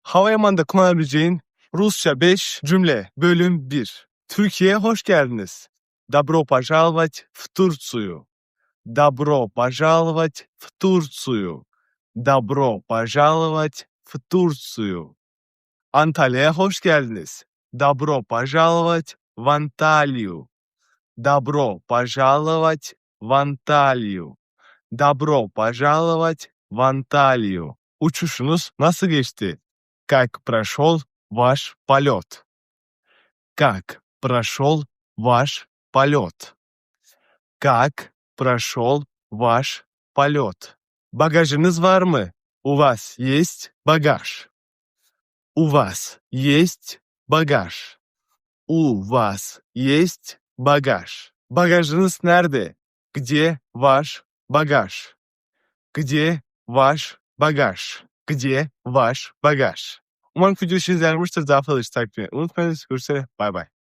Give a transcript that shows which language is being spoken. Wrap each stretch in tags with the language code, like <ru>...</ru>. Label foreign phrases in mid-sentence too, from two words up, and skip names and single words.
<tr>Havalimanında kullanabileceğin Rusça 5 cümle. Bölüm 1. Türkiye'ye hoş geldiniz.</tr> <ru>Добро пожаловать в Турцию. Добро пожаловать в Турцию. Добро пожаловать в Турцию.</ru> <tr>Antalya'ya hoş geldiniz.</tr> <ru>Добро пожаловать в Анталию. Добро пожаловать в Анталию. Добро пожаловать в Анталию.</ru> <tr>Uçuşunuz nasıl geçti?</tr> <ru>Как прошел ваш полет? Как прошел ваш полет? Как прошел ваш полет?</ru> <tr>Багажınız var mı?</tr> <ru>У вас есть багаж? У вас есть багаж? У вас есть багаж?</ru> <tr>Bagajınız nerede?</tr> <ru>Где ваш багаж? Где ваш багаж? Где ваш багаж?</ru> <tr>Umarım video işinize yaramıştır. Daha fazla takip etmeyi unutmayınız. Görüşürüz. Bay bay.</tr>